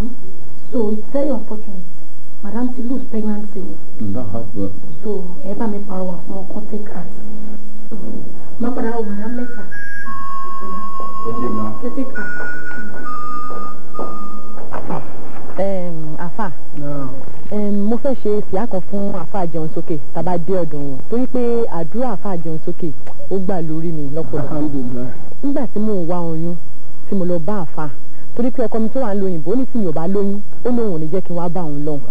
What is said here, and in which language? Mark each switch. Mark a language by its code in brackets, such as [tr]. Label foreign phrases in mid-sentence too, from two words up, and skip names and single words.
[en] So, it's very unfortunate. Madam ti lose pregnancy. So, [yo] ẹ bá mi pàrọwà fún ọkọ [en] take heart. [yo] Má padà wọ madam later. [en] Take heart. [yo] Afa. Mo fẹ́ ṣe síá kan fún Afa Jẹun Sókè tàbá dé ọ̀dọ̀ wọn torí pé àdúrà Afa Jẹun Sókè ó gbà lórí mi lọ́pọ̀lọpọ̀. Nígbà tí mò ń wá oyún tí mo lọ bá Afa torí pé ọkọ mi tó wà ń lo òyìnbó ní tí mi ò bá lóyún ó lóun ò ní jẹ́ kí n wá bá òun lọ́hùn.